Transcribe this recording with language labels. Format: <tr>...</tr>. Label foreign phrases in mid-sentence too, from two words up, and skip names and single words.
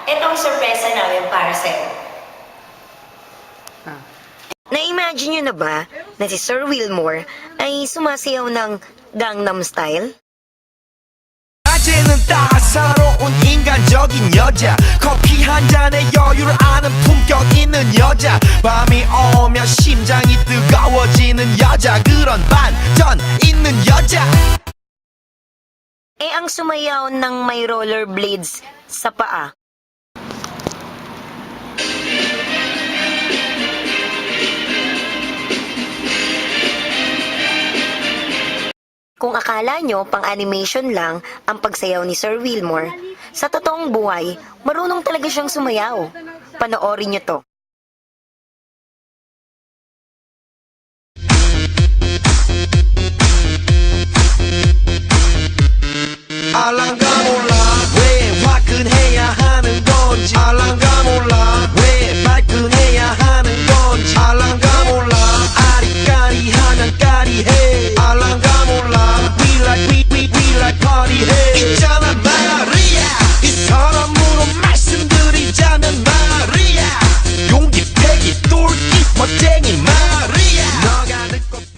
<tl>ang sorpresa namin para sa'yo. Na-imagine nyo na ba na si Sir Wilmore ay sumasayaw ng Gangnam Style?</tl> <ko>낮에는 따사로운 인간적인 여자 커피 한 잔에 여유를 아는 품격 있는 여자 밤이 오면 심장이 뜨거워지는 여자 그런 반전 있는 여자</ko> <tl>Ang sumayaw ng may rollerblades sa paa. Kung akala nyo pang animation lang ang pagsayaw ni Sir Wilmore, sa totoong buhay, marunong talaga siyang sumayaw. Panoorin nyo to.</tl> <ko>알랑가 몰라 왜 화끈해야 하는 건지 알랑가 몰라 왜 발끈해야 하는 건지 알랑가 몰라 아리까리하면 까리해 알랑가 몰라</ko> <en>we like party</en> <ko>해 있잖아 마리아 이 사람으로 말씀드리자면 마리아 용기 패기 똘끼 멋쟁이 마리아 너가 듣고</ko>